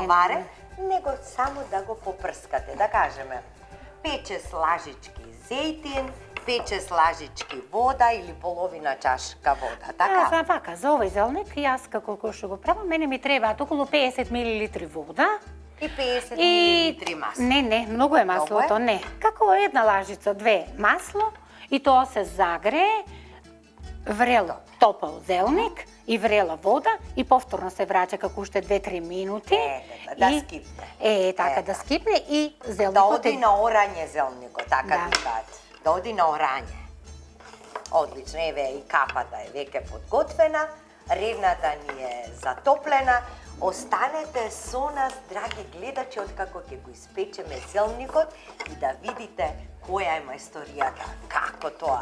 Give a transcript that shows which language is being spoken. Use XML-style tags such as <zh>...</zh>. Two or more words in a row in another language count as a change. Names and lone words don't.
<mk>варен, него само да го попрскате, да кажеме 5-6 лажички зејтин, 5-6 лажички вода или половина чашка вода, така? За вака, за овој зелник, јас како што го правам, мене ми требаат околу 50 мл вода. И 50 И мл масло. не, многу е маслото, Многу е? не. Како една лажица, 2 масло и тоа се загрее врело топол зелник и врела вода и повторно се враќа kako уште 2-3 минути. Да скипне. Така да скипне и Да зелникот оди на орање зелникот, така Да. викаат. Да оди на орање. Одлично, еве и капата е веќе подготвена, ревната ни е затоплена. Останете со нас, драги гледачи, откако ќе го испечеме зелникот и да видите која е мајсторијата, како тоа.</mk>